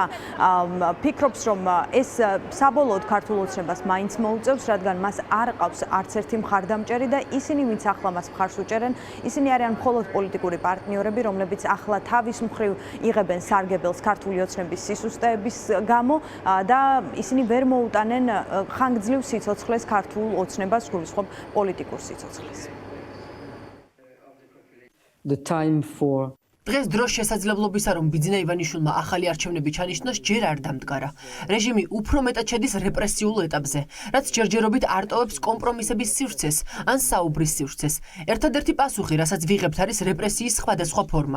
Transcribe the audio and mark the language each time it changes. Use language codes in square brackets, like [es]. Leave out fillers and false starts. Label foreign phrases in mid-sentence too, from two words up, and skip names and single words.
[ka] ფიქრობს, რომ ეს საბოლოოდ ქართულ ოცნებას მაინც მოუწევს, რადგან მას არ ყავს არც ერთი მხარდამჭერი და ისინი, ვინც ახლა მას მხარს უჭერენ, ისინი არიან მხოლოდ პოლიტიკური პარტნიორები, რომლებიც ახლა თავის მხრივ იღებენ სარგებელს ქართული ოცნების სისუსტეების გამო და ისინი ვერ მოუტანენ ხანგრძლივ სიცოცხლეს ქართულ ოცნებას, გულისხმობ პოლიტიკურ სიცოცხლეს. [en] the time for [ka] დღეს დროს შესაძლებლობისა, რომ ბიძინა ივანიშვილმა ახალი არჩევნები ჩანიშნოს, ჯერ არ დამდგარა. რეჟიმი უფრო მეტად შედის რეპრესიულ ეტაპზე, რაც ჯერჯერობით არტოვებს კომპრომისების სივრცეს ან საუბრის სივრცეს. ერთადერთი პასუხი, რასაც ვიღებთ, არის რეპრესიის სხვადასხვა ფორმა.